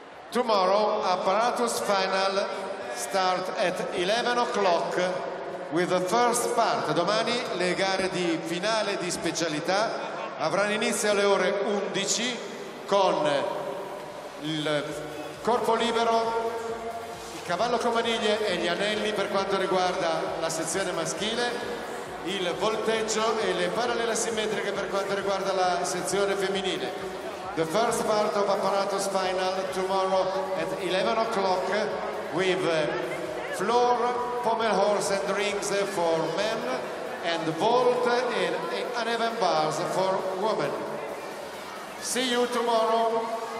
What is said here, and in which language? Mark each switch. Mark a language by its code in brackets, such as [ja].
[en] Tomorrow, apparatus final start at 11 o'clock with the first part. [it] Domani le gare di finale di specialità avranno inizio alle ore 11 con il corpo libero, il cavallo con maniglie e gli anelli per quanto riguarda la sezione maschile, il volteggio e le parallele simmetriche per quanto riguarda la sezione femminile. [en] The first part of apparatus final tomorrow at 11 o'clock with floor, pommel horse and rings for men and vault and uneven bars for women. See you tomorrow.